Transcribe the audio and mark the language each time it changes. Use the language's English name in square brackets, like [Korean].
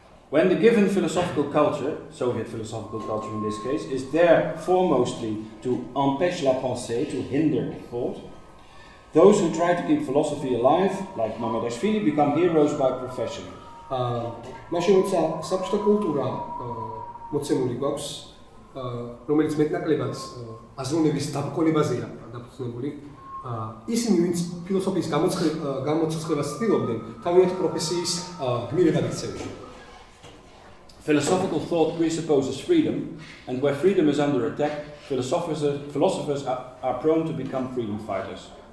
[English] When the given philosophical culture, Soviet philosophical culture in this case, is there foremostly to [French] empêche la pensée, [English] to hinder thought, those who try to keep philosophy alive, like Mamardashvili, become heroes by profession. [Georgian] მაშინ როცა საბჭოთა კულტურა მოცემული გვაქვს, რომელიც მეტნაკლებად აზროვნების დაბრკოლებაზეა დაფუძნებული, ისინი ვინც ფილოსოფიის გამოცდილებას ცდილობდნენ, თავიანთი პროფესიის გმირებად იქცევდნენ. [English] Philosophical thought presupposes freedom, and where freedom is under attack, philosophers are prone to become freedom fighters.